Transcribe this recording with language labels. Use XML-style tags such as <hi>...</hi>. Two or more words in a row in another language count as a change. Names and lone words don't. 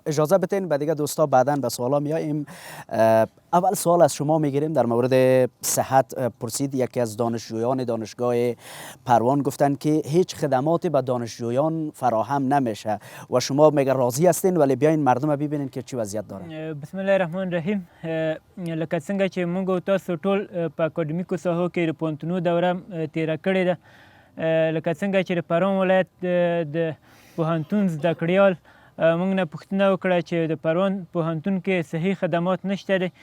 <fa>اجازه بدین به دیگه دوستا بعداً به سوالا میاییم. اول سوال از شما میگیریم در مورد صحت. پرسید یکی از دانشجویان دانشگاه پروان گفتن که هیچ خدماتی به دانشجویان فراهم نمیشه و شما میگه راضی هستین، ولی بیاین مردم ببینین که چی وضعیت داره.</fa> <ar>بسم الله الرحمن الرحیم.</ar> <ps>لکه څنګه چې موږ او تاسو ټول په اکاډمیکو ساحو کې د پوهنتونو دوره تیره کړې ده، لکه څنګه چې د پروان ولایت د پوهنتون زده کړیال موږ نه پوښتنه وکړه چې د پروان پوهنتون کې صحي خدمات نشته دی.</ps>